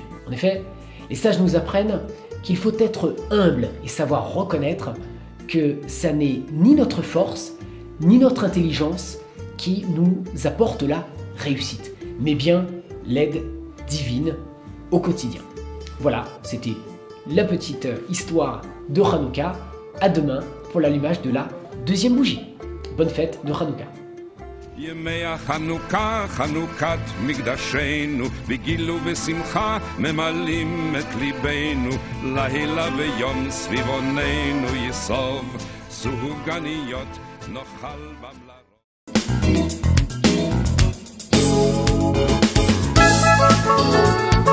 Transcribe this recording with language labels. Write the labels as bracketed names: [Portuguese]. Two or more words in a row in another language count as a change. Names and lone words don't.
[French] En effet, les sages nous apprennent qu'il faut être humble et savoir reconnaître que ça n'est ni notre force, ni notre intelligence qui nous apporte la réussite, mais bien l'aide divine au quotidien. Voilà, c'était la petite histoire de Hanouka. À demain pour l'allumage de la deuxième bougie. Bonne fête de Hanouka. [Hebrew] ימי החנוכה, חנוכת מקדשנו, בגיל ובשמחה ממלאים את ליבנו, לילה ויום סביבוננו יסוב, סופגניות נאכל במלאכות.